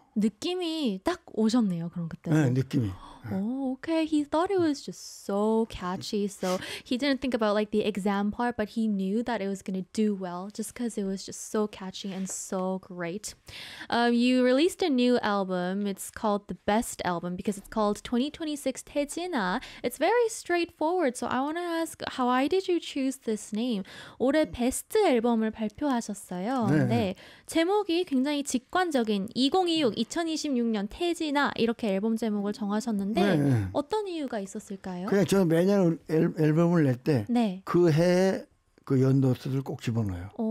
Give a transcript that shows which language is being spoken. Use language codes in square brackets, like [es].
[ko] 느낌이 딱 오셨네요, 그럼 그때도. 느낌이. 오, 오케이. [en] He thought it was just so catchy. So he didn't think about like the exam part, but he knew that it was gonna do well just because it was just so catchy and so great. You released a new album. It's called The Best Album because it's called 2026 태진아. It's very straightforward. So I wanna ask, why did you choose this name? [ko] 올해 베스트 앨범을 발표하셨어요. 근데 제목이 굉장히 직관적인 2026, 2026년 태진아 이렇게 앨범 제목을 정하셨는데. 네, 어떤 이유가 있었을까요? 그냥 저는 매년 앨범을 낼때 네. 그 해에 그 연도수를 꼭 집어넣어요.